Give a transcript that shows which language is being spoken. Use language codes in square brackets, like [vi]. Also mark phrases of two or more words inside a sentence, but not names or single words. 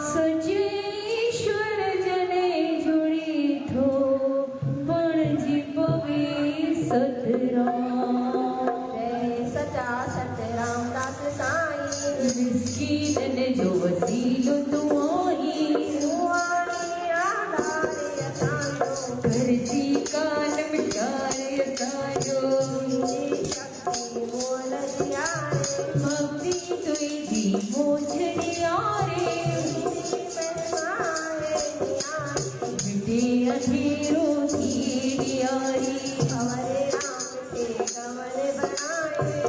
[sd] सचे ईश्वर जने जुड़ी थो, बणजी पवे सतराम। जय सचा सतराम दास साईं, मिस्कीनन जो वसीलो तू आहीं। दुआणी आधारे असांजो, करजी काल मिटारे असांजो। शक्ति मोल दियारे, भक्ति तुझी मोझड़ी यारे। पैमाए दियारे, मिटे अंधेरो थी दियारी। [hi] हमारे राम के कमल बनाए।